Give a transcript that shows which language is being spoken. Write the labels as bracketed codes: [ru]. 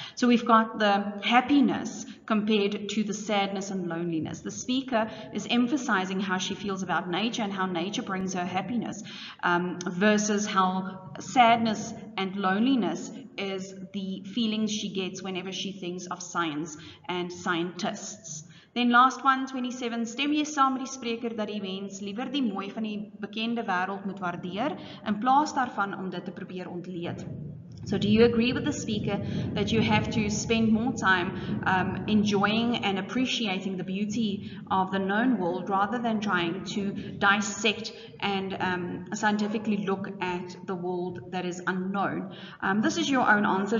[en] So we've got the happiness compared to the sadness and loneliness. The speaker is emphasizing how she feels about nature and how nature brings her happiness, versus how sadness and loneliness is the feelings she gets whenever she thinks of science and scientists. [af] Then last one, 27, stem jy saam met die spreker dat die mens liewer die mooi van die bekende wêreld moet waardeer in plaas daarvan om dit te probeer ontleed? [en] So do you agree with the speaker that you have to spend more time enjoying and appreciating the beauty of the known world rather than trying to dissect and scientifically look at the world that is unknown? This is your own answer.